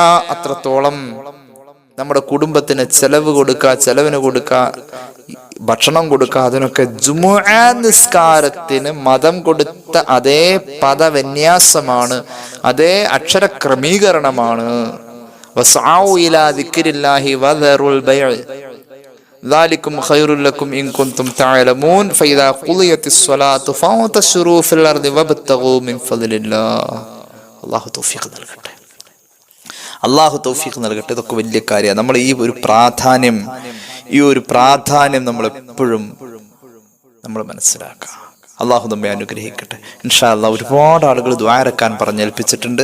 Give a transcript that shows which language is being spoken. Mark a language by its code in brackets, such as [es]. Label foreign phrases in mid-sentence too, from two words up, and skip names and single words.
[ml] അത്രത്തോളം നമ്മുടെ കുടുംബത്തിന് ചെലവിന് കൊടുക്കുക, ഭക്ഷണം കൊടുക്കുക, അതിനൊക്കെ ജുമുഅ നിസ്കാരത്തിന് മതം കൊടുത്ത അതേ പദവിന്യാസമാണ്, അതേ അക്ഷരക്രമീകരണമാണ്. [ar] واسعوا إلى ذكر الله وذروا البيع ذلكم خير لكم إن كنتم تعلمون فإذا قضيت الصلاة فانتشروا في الأرض وابتغوا من فضل الله. [ml] അല്ലാഹു തൗഫീഖ് നൽകട്ടെ, അല്ലാഹു തൗഫീഖ് നൽകട്ടെ. ഇതൊക്കെ വലിയ കാര്യമാണ്. നമ്മൾ ഈ ഒരു പ്രാധാന്യം നമ്മൾ എപ്പോഴും നമ്മൾ മനസ്സിലാക്കുക. അള്ളാഹു നമ്മെ അനുഗ്രഹിക്കട്ടെ. [ar] إن شاء الله [ml] ഒരുപാട് ആളുകൾ ദുആ ഇറക്കാൻ പറഞ്ഞേൽപ്പിച്ചിട്ടുണ്ട്.